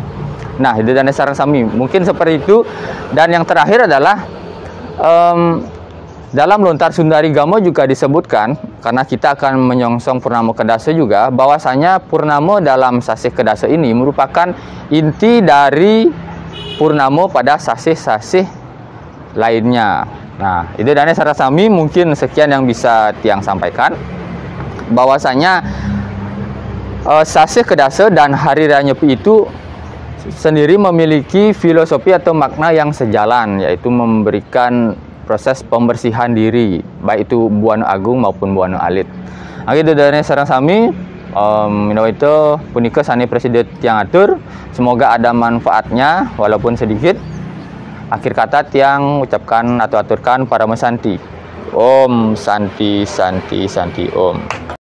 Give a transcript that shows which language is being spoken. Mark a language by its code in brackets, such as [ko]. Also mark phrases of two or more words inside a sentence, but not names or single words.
[id] Nah, itu dan saran kami mungkin seperti itu. Dan yang terakhir adalah dalam Lontar Sundari Gamo juga disebutkan, karena kita akan menyongsong Purnama Kedasa juga, bahwasanya Purnama dalam sasih Kedasa ini merupakan inti dari Purnama pada sasih-sasih lainnya. Nah, itu dan saran kami mungkin sekian yang bisa Tiang sampaikan, bahwasanya sasih Kedasa dan Hari Raya Nyepi itu sendiri memiliki filosofi atau makna yang sejalan, yaitu memberikan proses pembersihan diri, baik itu Buana Agung maupun Buana Alit. Itu dari saran kami. [ban] Itu punika sani Presiden Tiang atur. [id] Semoga ada manfaatnya walaupun sedikit. Akhir kata Tiang ucapkan atau aturkan para mesanti. [sa] Om Santi Santi Santi Om.